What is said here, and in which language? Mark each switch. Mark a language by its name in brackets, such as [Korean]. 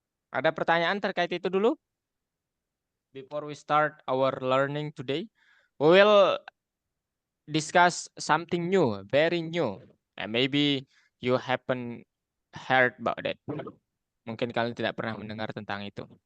[Indonesian] Ada pertanyaan terkait itu dulu? [English] Before we start our learning today, we will discuss something new, very new. And maybe you haven't heard about it. [Indonesian] Mungkin kalian tidak pernah mendengar tentang itu.